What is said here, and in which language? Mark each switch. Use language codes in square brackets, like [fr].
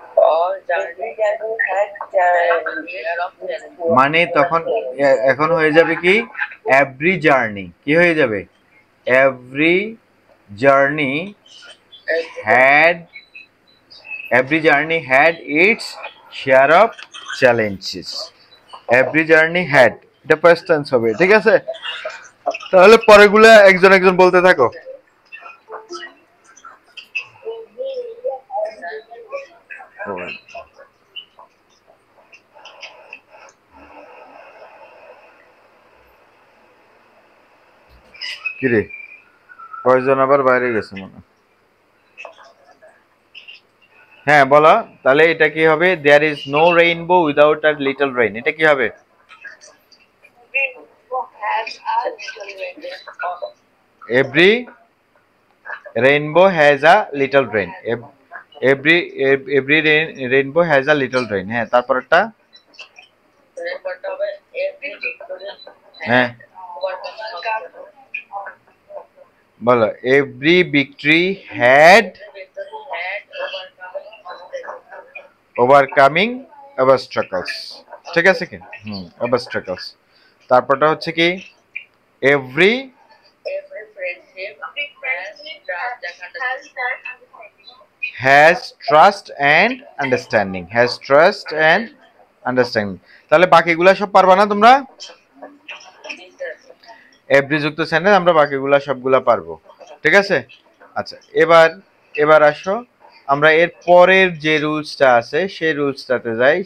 [en] All journey had share of challenge. [bn] মানে তখন এখন হয়ে যাবে কি? [en] Every journey. [bn] কি হয়ে যাবে? [en] Every journey had, every journey had its share of challenges. Every journey had, [bn] এটা ফার্স্ট টেন্স হবে। ঠিক আছে? তাহলে পরেগুলো একজন একজন বলতে থাকো। কিরে, কয়জন আবার বাইরে গেছে মনে হয়? হ্যাঁ বলো, তাহলে এটা কি হবে? [en] There is no rainbow without a little rain. [bn] এটা কি হবে? [en] Every rainbow has a little rain. Every every rainbow has a little rain. [bn] হ্যাঁ, তারপরটা এরপরটা হবে [en] every victory [bn] হ্যাঁ [en] had overcome obstacles. বলো, every victory had Every victory had overcome obstacles. [bn] Overcoming obstacles. ঠিক আছে কি? অবস্ট্রাকলস। তারপরটা হচ্ছে কি? Every [en] Every friendship has trust and understanding. Has trust and understanding, has trust and understanding. [bn] তাহলে বাকিগুলা সব পারবা না তোমরা? [en] Yes, sir. [bn] এভরি যুক্ত সেন্টেন্স আমরা বাকিগুলা সবগুলা পারবো। ঠিক আছে? আচ্ছা, এবার এবার আসো আমরা এর পরের যে রুলসটা আছে সেই রুলসটাতে যাই।